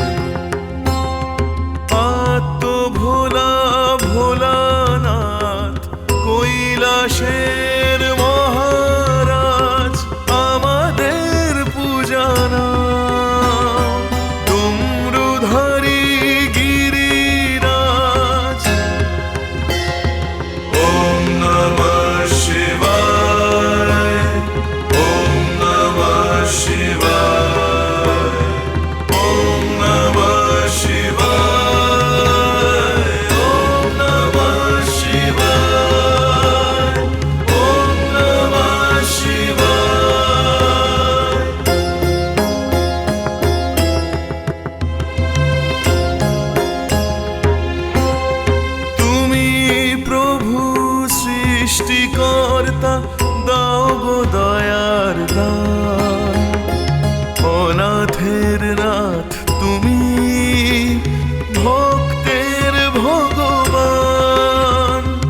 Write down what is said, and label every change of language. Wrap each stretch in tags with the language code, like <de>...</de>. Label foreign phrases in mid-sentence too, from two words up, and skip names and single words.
<bn>আত্ম ভোলা ভোলানাথ কৈলাসের মহারাজ, আমাদের পূজানা ডমরুধারী গিরিরাজ।</bn> <sa>ওম নমঃ শিবায়, ওম নমঃ শিবায়, ওম নমঃ শিবায়, ওম নমঃ শিবায়, ওম নমঃ শিবায়।</sa> <bn>তুমি প্রভু সৃষ্টিকর্তা, দাও গো দয়ার দান। অনাথের নাথ তুমি, ভক্তের ভগবান।</bn>